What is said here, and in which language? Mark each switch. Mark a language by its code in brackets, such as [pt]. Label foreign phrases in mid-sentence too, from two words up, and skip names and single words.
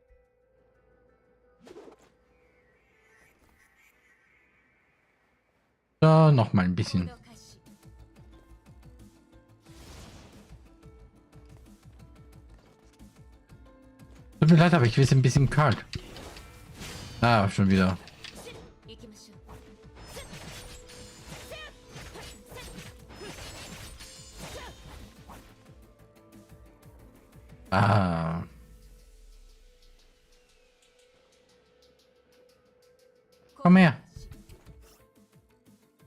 [de] So, noch mal ein bisschen. [ja] 行動開始。 [de] Tut mir leid, aber ich will es ein bisschen kalt. Ah, schon wieder. [ja] 行きましょう。 Ah. [de] Komm her.